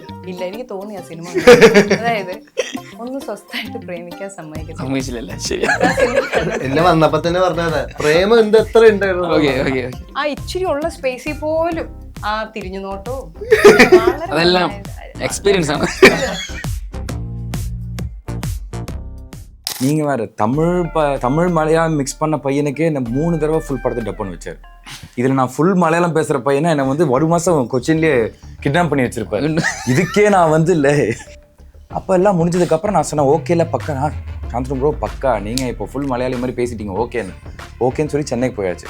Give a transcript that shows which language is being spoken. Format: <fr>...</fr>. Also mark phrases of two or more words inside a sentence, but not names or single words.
<ml>ഇല്ല, എനിക്ക് തോന്നി ആ സിനിമ. അതായത് ഒന്ന് സ്വസ്ഥമായിട്ട് പ്രേമിക്കാൻ സമ്മതിച്ചില്ല. ശരി, എന്നെ വന്നപ്പോ തന്നെ പറഞ്ഞത് പ്രേമം എത്ര ഉണ്ടായിരുന്നു. ആ ഇച്ചിരി ഉള്ള സ്പേസിൽ പോലും ആ തിരിഞ്ഞു നോട്ടോ അതെല്ലാം എക്സ്പീരിയൻസ് ആണ്.</ml> <ta>நீங்கள் வேறு தமிழ் மலையாளம் மிக்ஸ் பண்ண பையனுக்கே என்னை 3 தடவை ஃபுல் படத்தை டப் பண்ணி வச்சார். இதில் நான் ஃபுல் மலையாளம் பேசுகிற பையனை என்னை வந்து ஒரு மாதம் கொச்சின்லேயே கிட்னாப் பண்ணி வச்சுருப்பேன். இதுக்கே நான் இல்லை. அப்போ எல்லாம் முடிஞ்சதுக்கப்புறம் நான் சொன்னேன், ஓகேல பக்கா சாந்தனம் ப்ரோ பக்கா, நீங்கள் இப்போ ஃபுல் மலையாளி மாதிரி பேசிட்டீங்க, ஓகேன்னு சொல்லி சென்னைக்கு போயாச்சு.</ta>